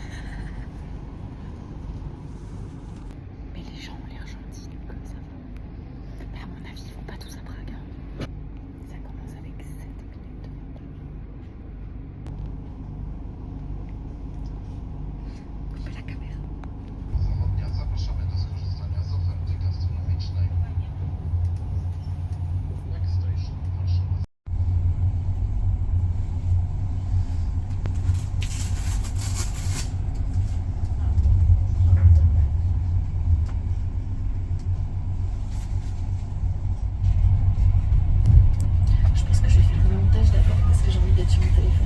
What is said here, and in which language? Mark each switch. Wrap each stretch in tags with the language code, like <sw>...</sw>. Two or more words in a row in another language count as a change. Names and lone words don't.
<fr>Mais les gens ont l'air gentils, donc ça va. Mais à mon avis, ils vont pas tous à Prague. Hein. Ça commence avec 7 minutes. Coupez la caméra.</fr> <pl>Zawodnia zapraszamy do skorzystania z oferty gastronomicznej.</pl> <en>Next station, Warszawa.</en> <fr>Je pense que je vais faire un montage d'abord parce que j'ai envie d'être sur mon téléphone.</fr>